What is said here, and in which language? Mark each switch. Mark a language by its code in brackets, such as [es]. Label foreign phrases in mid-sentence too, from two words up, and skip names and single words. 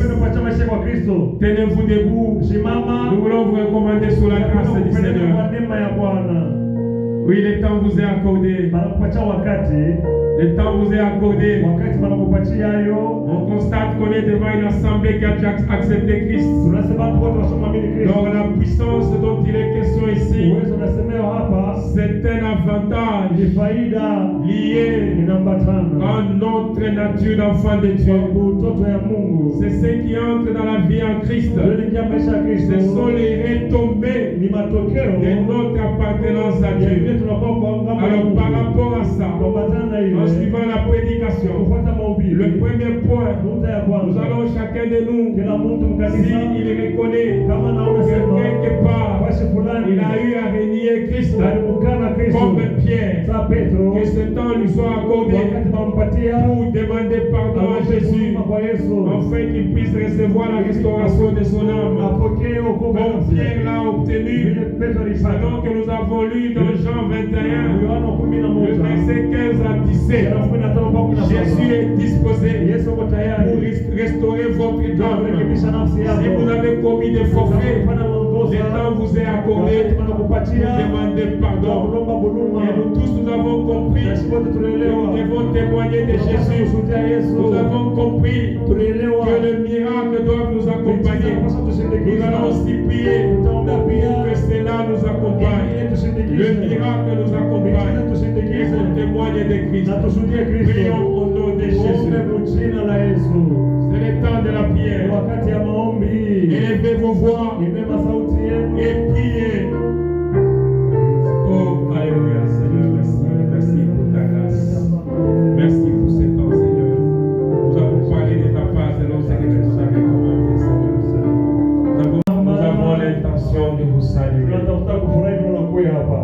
[fr] Tenez-vous debout. Nous voulons vous recommander sous la grâce du Seigneur. Oui, le temps vous est accordé. Le temps vous est accordé. On constate est devant une assemblée qui a déjà accepté Christ. [sw] Tunasema watu wote washamwamini Kristo. [fr] Donc la puissance dont il est question ici, [sw] Uwezo unasemewa hapa [fr] c'est un avantage [sw] ni faida [fr] lié [sw] inaambatana [fr] à notre nature d'enfant de Dieu. [sw] kwa utoto ya Mungu. [fr] C'est ce qui entre dans la vie en Christ. [sw] Ndio inaingia maisha ya Kristo. [fr] Ce sont les retombées [sw] Ni matokeo [fr] de notre appartenance à [sw] ya [fr] Dieu. [sw] vile tunakuwa kwa ngambo ya [fr] Alors [sw] Mungu. [fr] par rapport à ça, [sw] Kuambatana na [fr] en [sw] ile [fr] suivant la prédication, [sw] kufuata mahubiri. [fr] le premier point, [sw] Nukta ya [fr] nous [sw] kwanza, [fr] allons chacun de nous, [sw] kila mtu mkanisa [fr] s'il reconnaît [sw] kama naona [fr] que [sw] sema [fr] quelque part, [sw] basi fulani [fr] il a eu à renier Christ [sw] alimkana Kristo [fr] comme Pierre, [sw] sa Petro, [fr] que ce temps lui soit accordé [sw] wakati wampatia [fr] pour demander pardon à Jésus, [sw] kwa Yesu [fr] afin qu'il puisse recevoir la restauration de son âme. [sw] apokee wokovu [fr] Comme Pierre l'a obtenu, [sw] vile Petro alipata. [fr] alors que nous avons lu dans Jean 21, [sw] Yohana 11 [fr] le verset 15 à 17, Jésus est disposé [sw] Yesu yuko [fr] pour [sw] tayari [fr] restaurer votre âme. [sw] kurekebisha nafsi yako. [fr] Si vous avez commis des forfaits, [sw] Kufanya makosa, [fr] le temps vous est accordé [sw] wakati [fr] pour [sw] wanakupatia [fr] demander pardon. [sw] kulomba huduma. [fr] Et nous tous, nous avons compris [sw] Na sisi wote [fr] que nous [sw] tunaelewa [fr] devons témoigner de Jésus. [sw] kushuhudia Yesu. [fr] Nous avons compris [sw] Tunaelewa [fr] que le miracle doit nous accompagner. [sw] tunapaswa [fr] Nous [sw] tushindikize. [fr] allons aussi prier [sw] Tutaombea pia [fr] que cela nous accompagne. [sw] ili tushindikize. [fr] Le miracle nous accompagne. [sw] Miujiza [fr] Et [sw] tushindikize. [fr] qu'on témoigne de Christ. [sw] Na tushuhudie Kristo. [fr] Prions au nom de Jésus. [sw] Tuombe kwa jina la Yesu. [fr] C'est le temps de la [sw] Ni [fr] prière. [sw] wakati ya maombi. [fr] Élevez vos voix [sw] Inua sauti yenu. [fr] et priez. Oh, Alléluia, Seigneur, merci. Merci pour ta grâce. Merci pour ce temps, Seigneur. Nous avons parlé de ta part, selon ce que tu nous avais commandé, Seigneur. Nous avons l'intention de vous saluer. [sw] Tunatafuta kufurahi tunakuja hapa.